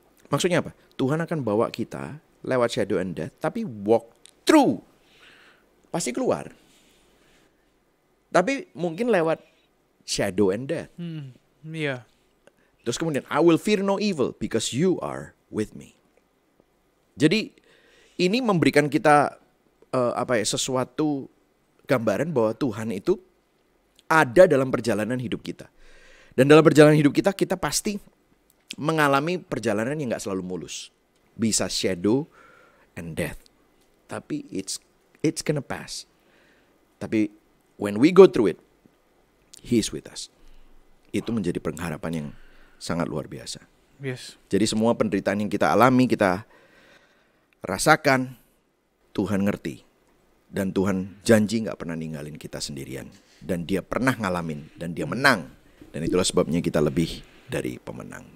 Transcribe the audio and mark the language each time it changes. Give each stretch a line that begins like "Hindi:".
Indonesian: Maksudnya apa? Tuhan akan bawa kita lewat
English: shadow and death,
Indonesian: tapi
English: walk through,
Indonesian: pasti keluar. Tapi mungkin lewat
English: shadow and death.
Indonesian: Iya. Terus kemudian,
English: I will fear no evil because you are with me.
Indonesian: Jadi ini memberikan kita sesuatu gambaran bahwa Tuhan itu ada dalam perjalanan hidup kita. Dan dalam perjalanan hidup kita, kita pasti mengalami perjalanan yang gak selalu mulus. Bisa
English: shadow and death.
Indonesian: Tapi
English: it's gonna pass.
Indonesian: Tapi
English: when we go through it, He is with us.
Indonesian: Itu menjadi pengharapan yang sangat luar biasa.
English: Yes.
Indonesian: Jadi semua penderitaan yang kita alami, kita rasakan, Tuhan ngerti. Dan Tuhan janji gak pernah ninggalin kita sendirian. Dan dia pernah ngalamin, dan dia menang. Dan itulah sebabnya kita lebih dari pemenang.